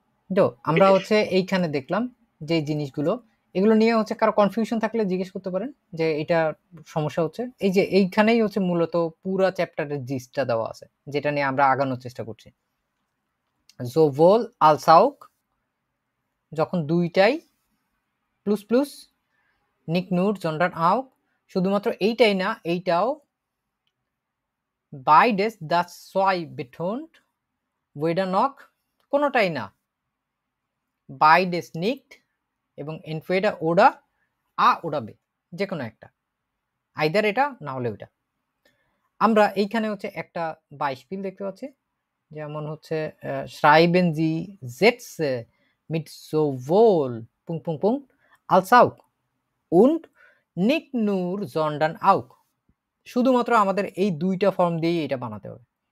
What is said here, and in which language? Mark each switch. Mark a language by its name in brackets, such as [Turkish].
[Bangla] তো আমরা হচ্ছে এইখানে দেখলাম যে জিনিসগুলো, এগুলো নিয়ে হচ্ছে কারো কনফিউশন থাকলে জিজ্ঞেস করতে পারেন যে এটা সমস্যা হচ্ছে। এই যে এইখানেই হচ্ছে মূলত পুরা চ্যাপ্টারের জিস্টটা দেওয়া আছে, যেটা নিয়ে আমরা আগানোর চেষ্টা করছি। sowohl als auch, যখন দুইটাই, plus plus, nicht nur sondern auch, শুধুমাত্র এইটাই না এইটাও, [German] beides das zwei betont, [Bangla] weder noch কোনোটাই না, [German] beides nicht, [Bangla] এবং entweder oder a oder b, যে কোনো একটা, আইদার এটা না হলে ওইটা। আমরা এইখানে হচ্ছে একটা বাইশপিল দেখতে পাচ্ছি, যেমন হচ্ছে [German] schreiben Sie Sätze mit sowohl als auch und nicht nur sondern auch, [Bangla] শুধুমাত্র আমাদের এই দুইটা ফর্ম দিয়ে এটা বানাতে হবে।